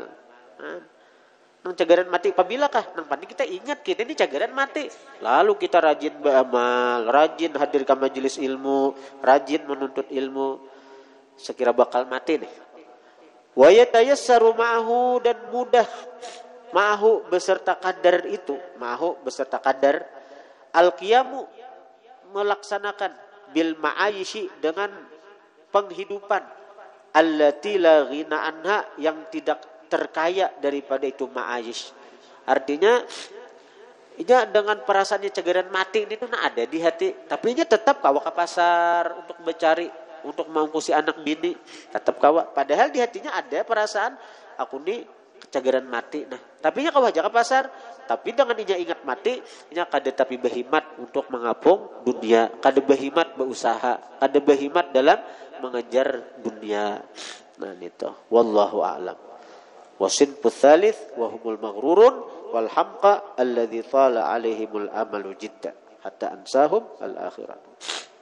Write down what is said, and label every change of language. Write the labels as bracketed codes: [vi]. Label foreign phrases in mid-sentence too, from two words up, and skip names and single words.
[bjn] Nang cagaran mati pabilakah? Nang pandi kita ingat kita ini cagaran mati, lalu kita rajin beramal, rajin hadir ke majelis ilmu, rajin menuntut ilmu, sekira bakal mati nih. [ar] ويتيسر معه, [bjn] dan mudah Ma'ahu beserta kadar itu, ma'ahu beserta kadar al-qiyamu melaksanakan [ar] بالمعايش [bjn] dengan penghidupan [ar] التي لا غنى عنها [bjn] yang tidak terkaya daripada itu ma'ayish. Artinya inya dengan perasaannya cegeran mati ini tuh ada di hati, tapi inya tetap kawa ke pasar untuk mencari, untuk mengungkusi anak bini, tetap kawa. Padahal di hatinya ada perasaan aku nih cegeran mati. Nah, tapi inya kawa aja ke pasar, tapi dengan inya ingat mati, inya kada tapi berhimat untuk mengapung dunia, kada berhimat berusaha, kada berhimat dalam mengejar dunia. Nah, itu [ar] والله أعلم. والصنف الثالث وهم المغرورون والحمقى الذين طال عليهم الأمل جدا حتى أنساهم الآخرة.